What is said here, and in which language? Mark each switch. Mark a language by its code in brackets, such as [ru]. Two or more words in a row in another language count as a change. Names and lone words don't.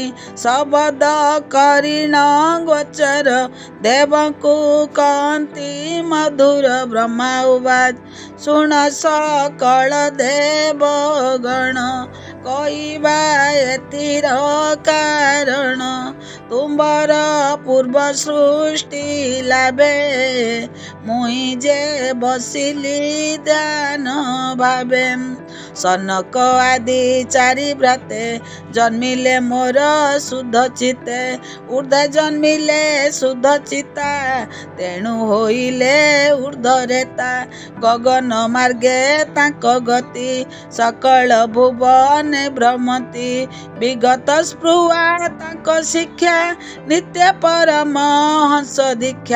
[or] ଶବଦ କରିଣ ଗୋଚର ଦେବକୁ କାନ୍ତି ମଧୁର। ବ୍ରହ୍ମା ଉବାଚ ଶୁଣ ସକଳ ଦେବଗଣ କହିବା ଏଥିର କାରଣ। ତୁମ୍ବର ପୂର୍ବ ସୃଷ୍ଟି ଲାଭେ ମୁଇ ଯେ ବସିଲି ଧ୍ୟାନ ଭାବେ। ସନକ ଆଦି ଚାରି ଭ୍ରାତେ ଜନ୍ମିଲେ ମୋର ଶୁଦ୍ଧ ଚିତ୍ତେ। ଊର୍ଦ୍ଧ୍ୱ ଜନ୍ମିଲେ ଶୁଦ୍ଧ ଚିତ୍ତା ତେଣୁ ହୋଇଲେ ଊର୍ଦ୍ଧ୍ୱରେତା। ଗଗନ ମାର୍ଗେ ତାଙ୍କ ଗତି ସକଳ ଭୁବନ ଭ୍ରମତି। ବିଗତ ସ୍ପୃହା ତାଙ୍କ ଶିକ୍ଷା ନିତ୍ୟ ପରମ ହଂସ ଦୀକ୍ଷା।